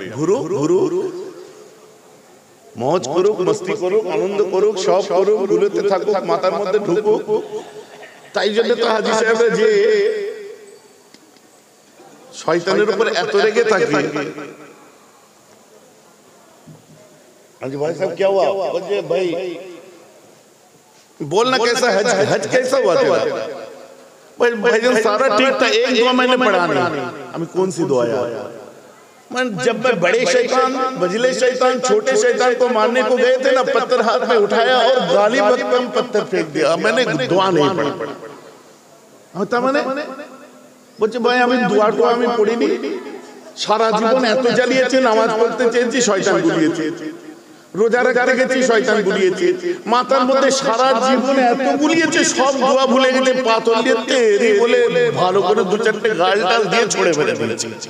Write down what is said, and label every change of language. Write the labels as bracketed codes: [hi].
[bn] ঘুরু ঘুরু, মौज করুক, মস্তি করুক, আনন্দ করুক, সব করুক, ঘুরতে থাকুক, মাথার মধ্যে ঢুকুক। তাই জন্য তো হাজী সাহেবরা যে শয়তানের উপর এত রেগে থাকে। [hi] हाजी भाई साहब क्या हुआ? बोले भाई बोलना कैसा हज हज कैसा हुआ तेरा? भाईजान सारा ठीक था, एक दुआ मैंने पढ़ा नहीं। हमें कौन सी दुआ यार? जब मैं बड़े शैतान, बजले शैतान, छोटे शैतान को मारने को गए थे ना, पत्थर हाथ में उठाया और गाली बकम पत्थर फेंक दिया। मैंने दुआ नहीं पढ़ी। होता मैंने [bn] বলছে ভাই আমি দুয়াটা আমি পড়িনি, সারা জীবন এত জ্বালিয়েছে, নামাজ পড়তে চেয়েছি, শয়তান গুলিয়েছে, রোজা রাখতে গেছি, শয়তান গুলিয়েছে, মাথার মধ্যে সারা জীবন এত গুলিয়েছে, সব দোয়া ভুলে গেছে, পাথর দিয়ে তেরি বলে ভালো করে দু চারটে গাল টাল দিয়ে ছড়ে ফেলে দিয়েছে।